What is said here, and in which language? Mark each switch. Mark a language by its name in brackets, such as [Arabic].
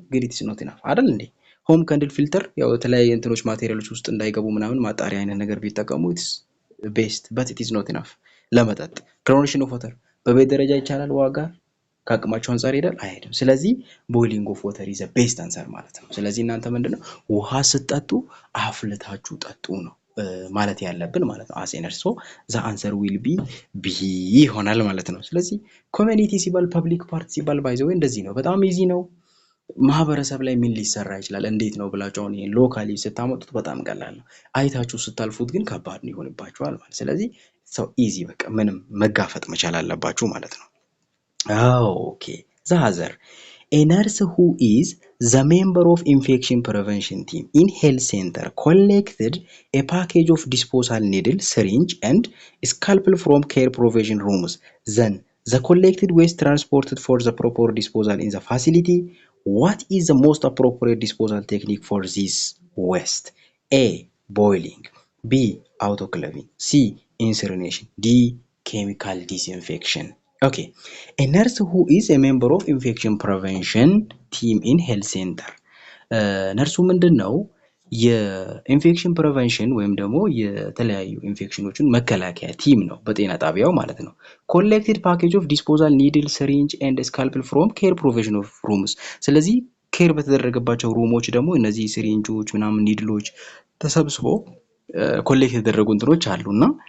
[Amharic] ግን ኢትስ ኖት ኢናፍ አይደል እንዴ? ሆም ከንድል ፊልተር ያው የተለያየ እንትኖች ማቴሪያሎች ውስጥ እንዳይገቡ ምናምን ማጣሪያ አይነት ነገር ቢጠቀሙ [English] ኢትስ ቤስት በት ኢትስ ኖት ኢናፍ [Amharic] ለመጠጥ። ክሎሪኔሽን ኦፍ ዋተር በቤት ደረጃ ይቻላል ዋጋ ከአቅማቸው አንፃር ይሄዳል አይሄድም። ስለዚህ [English] ቦይሊንግ ኦፍ ዋተር ኢዝ ቤስት አንሰር [Amharic] ማለት ነው። ስለዚህ እናንተ ምንድነው ውሃ ስትጠጡ አፍልታችሁ ጠጡ ነው ማለት ያለብን ማለት ነው። [English] አስ ኤነርሶ ዘ አንሰር ዊል ቢ [Amharic] ይሆናል ማለት ነው። ስለዚህ ኮሚኒቲ ሲባል ፐብሊክ ፓርት ሲባል ባይ ዘ ወይ እንደዚህ ነው። በጣም ኢዚ ነው። ማህበረሰብ ላይ ምን ሊሰራ ይችላል እንዴት ነው ብላችሁ አሁን ይሄን ሎካሊ ስታመጡት በጣም ቀላል ነው። አይታችሁ ስታልፉት ግን ከባድ ነው ይሆንባችኋል ማለት። ስለዚህ ሰው ኢዚ በቃ ምንም መጋፈጥ መቻል አለባችሁ ማለት ነው። Okay. [English] The other, a nurse who is the member of infection prevention team in health center collected a package of disposal needle, syringe, and scalpel from care provision rooms. Then the collected waste transported for the proper disposal in the facility. What is the most appropriate disposal technique for this waste? A. Boiling. B. Autoclaving. C. Incineration. D. Chemical disinfection. Okay, a nurse who is a member of infection prevention team in health center. [Amharic] ነርሱ ምንድነው የኢንፌክሽን ፕሪቨንሽን ወይም ደግሞ የተለያዩ ኢንፌክሽኖችን መከላከያ ቲም ነው በጤና ጣቢያው ማለት ነው። [English] ኮሌክትድ ፓኬጅ ኦፍ ዲስፖዛል ኒድል ሲሪንጅ ኤንድ ስካልፕል ፍሮም ኬር ፕሮቪዥን ኦፍ ሩምስ። [Amharic] ስለዚህ ኬር በተደረገባቸው ሩሞች ደግሞ እነዚህ ሲሪንጆች ምናምን ኒድሎች ተሰብስቦ ኮሌክት የተደረጉ እንትኖች አሉና